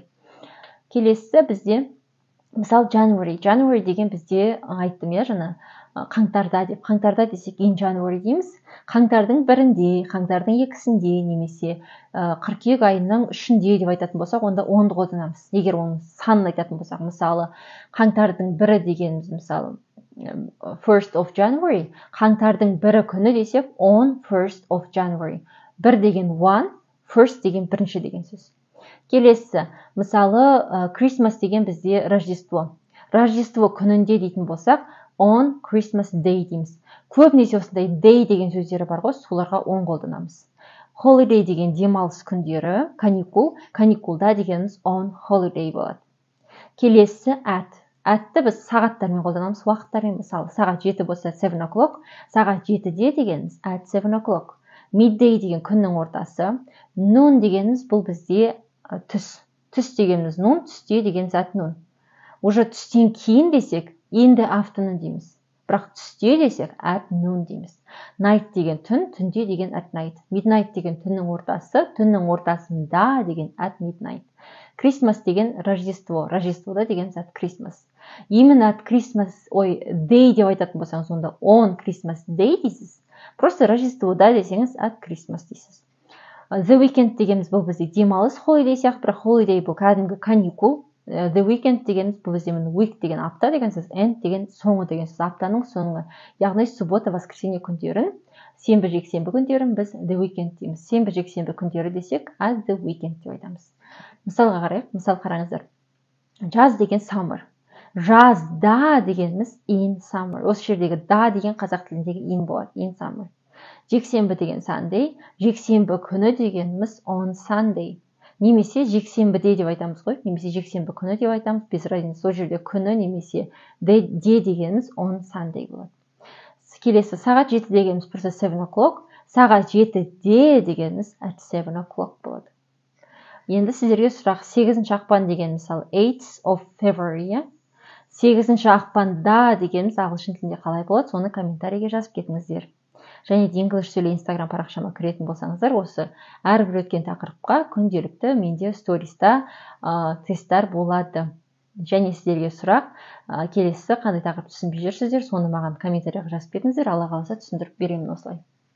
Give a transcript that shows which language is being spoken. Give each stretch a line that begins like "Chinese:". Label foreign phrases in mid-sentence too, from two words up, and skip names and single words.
Kazakh: Келесі бізде мысалы January деген бізде айттым, иә, жаңа қаңтарда деп. Қаңтарда десек
English: in January
Kazakh: дейміз. Қаңтардың бірінде, қаңтардың екісінде, немесе қыркүйек айының үшінде деп айтатын болсақ, онда онды қолданамыз. Егер оның санын айтатын болсақ, мысалы, қаңтардың бірі дегеніміз, мысалы,
English: 1st of January,
Kazakh: қаңтардың бірі күні десек,
English: on 1st of January.
Kazakh: Бір деген
English: one, first
Kazakh: деген бірінші деген сөз. Келесі, мысалы, Christmas деген бізде Рождество. Рождество күнінде дейтін болсақ,
English: on Christmas Day
Kazakh: дейміз. Көбінесе осындай day деген сөздері бар ғой, соларға on қолданамыз. Holiday деген демалыс күндері, каникул, каникулда дегеніміз
English: on holiday
Kazakh: болады. Келесі at. Atты біз сағаттармен қолданамыз, уақыттармен. Мысалы, сағат 7 болса 7 o'clock, сағат 7-де дегеніміз
English: at 7 o'clock.
Kazakh: Midday деген күннің ортасы. Noon дегеніміз бұл бізде түс. Түс дегеніміз noon, түсте деген зат noon. Уже түстен кейін десек
English: in the afternoon
Kazakh: дейміз. Бірақ түсте десек
English: at noon
Kazakh: дейміз. Night деген түн, түнде деген
English: at night.
Kazakh: Midnight деген түннің ортасы, түннің ортасында деген
English: at midnight.
Kazakh: Christmas деген Рождество, Рождествода деген зат Christmas. Именно
English: at Christmas, day
Kazakh: деп айтатын болсаңыз, онда
English: on Christmas day
Kazakh: дейсіз. Просто Рождествода десеңіз
English: at Christmas
Kazakh: дейсіз.
English: The weekend
Kazakh: дегеніміз бұл бізде демалыс, holiday сияқты, бірақ holiday бұл кәдімгі каникул.
English: The weekend
Kazakh: дегеніміз бұл бізде week деген апта деген сөз, end деген соңы деген сөз, аптаның соңы. Яғни
Russian: суббота, воскресенье
Kazakh: күндерін, сенбі, жексенбі күндерін біз
English: the weekend
Kazakh: дейміз. Сенбі, жексенбі күндері десек
English: as the weekend
Kazakh: деп айтамыз. Мысалға қарайық, мысал қараңыздар. Жаз деген summer. Жазда дегеніміз
English: in summer.
Kazakh: Осы жердегі да деген қазақ тіліндегі in болады,
English: in summer.
Kazakh: Жексенбі деген Sunday, жексенбі күні дегеніміз
English: on Sunday.
Kazakh: Немесе жексенбіде деп айтамыз ғой, немесе жексенбі күні деп айтамыз.
Russian: Без разницы,
Kazakh: сол жерде күні немесе де дегеніміз
English: on Sunday
Kazakh: болады. Келесі, сағат 7 дегеніміз просто 7 o'clock, сағат 7-де дегеніміз
English: at 7 o'clock
Kazakh: болады. Енді сіздерге сұрақ, 8 ақпан деген мысалы
English: 8th of February,
Kazakh: 8 ақпанда дегеніміз ағылшын тілінде қалай болады, соны комментарийге жазып кетіңіздер. Және де English Сөйле Instagram парақшама кіретін болсаңыздар, осы әрбір өткен тақырыпқа күнделікті менде сториста тесттер болады. Және сіздерге сұрақ, келесі қандай тақырып түсінбей жүрсіздер, соны маған комментарийға жазып кетіңіздер, Алла қаласа түсіндіріп беремін осылай.